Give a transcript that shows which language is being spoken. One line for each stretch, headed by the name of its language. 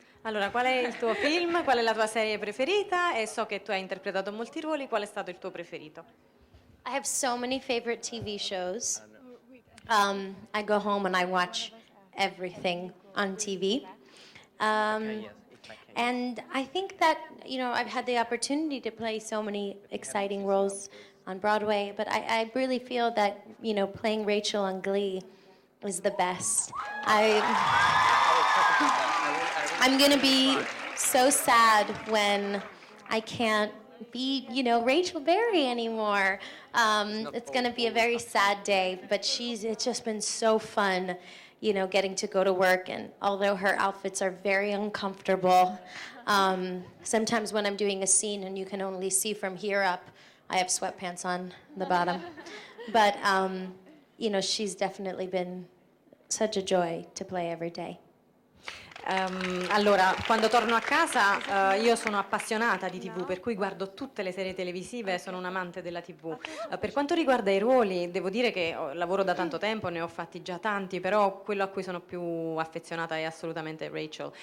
Italian: Allora, qual è il tuo film, qual è la tua serie preferita, e so che tu hai interpretato molti ruoli, qual è stato il tuo preferito?
English: I have so many favorite TV shows. I go home and I watch everything on TV. And I think that, I've had the opportunity to play so many exciting roles on Broadway, but I really feel that, playing Rachel on Glee is the best. I'm going to be so sad when I can't be, Rachel Berry anymore. It's going to be a very sad day, but it's just been so fun, getting to go to work. And although her outfits are very uncomfortable, sometimes when I'm doing a scene and you can only see from here up, I have sweatpants on the bottom. But, she's definitely been such a joy to play every day.
Italian: Allora, quando torno a casa io sono appassionata di TV, per cui guardo tutte le serie televisive, sono un amante della TV. Per quanto riguarda i ruoli, devo dire che lavoro da tanto tempo, ne ho fatti già tanti, però quello a cui sono più affezionata è assolutamente Rachel.